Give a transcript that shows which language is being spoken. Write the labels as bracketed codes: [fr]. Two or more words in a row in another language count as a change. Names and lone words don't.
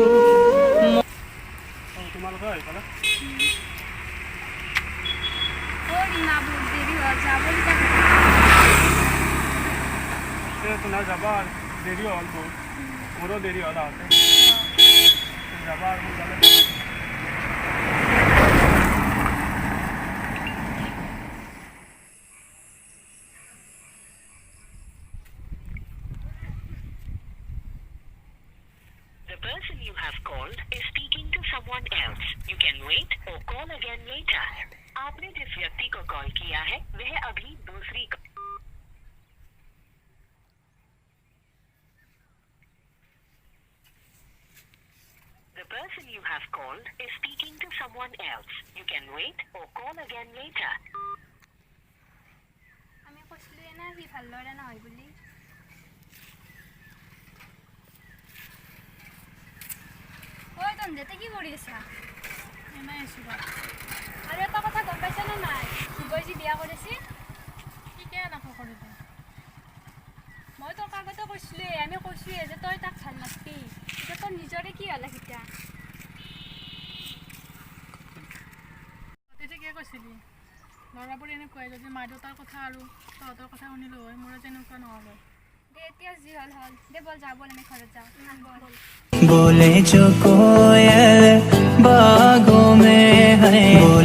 [as] তোমালোকে আহি পালা ৰিমা বহুত দেৰি হ'ল যাব তোমাৰ যাবা দেৰি হ'ল বহুত মোৰো দেৰি হ'ল আহোঁতে যাবা আৰু সোনকালে [en] The person you have called is speaking to someone else. You can wait or call again later. [hi] आपने जिस व्यक्ति को कॉल किया है वह अभी दूसरी [en] The person you have called is speaking to someone else. You can wait or call again later. [as] আমি কৈছিলোঁ না সি ভাল ল'ৰা নহয় বুলি ঐ তহঁতে কি কৰি আছা এনেই আছোঁ আৰু এটা কথা গম পাইছানে নাই ধ্ৰুৱই যি বিয়া কৰিছে ঠিকে এনেকৈ কৰিবি মই তোৰ আগতে কৈছিলোঁৱে আমি কৈছোঁৱে যে তই তাক ভাল নাপাবি এতিয়া তোৰ নিজৰে কি হ'ল এতিয়া তই ঠিকে কৈছিলি ল'ৰাবোৰ এনেকুৱাই যদি মা দেউতাৰ কথা আৰু তহঁতৰ কথা শুনিলোঁ হয় মোৰ তেনেকুৱা নহ'ল হয় দে এতিয়া যি হ'ল হ'ল দে ব'ল যাওঁ ব'ল আমি ঘৰত যাওঁ ব'ল [hi] बोले जो कोयल बागों में है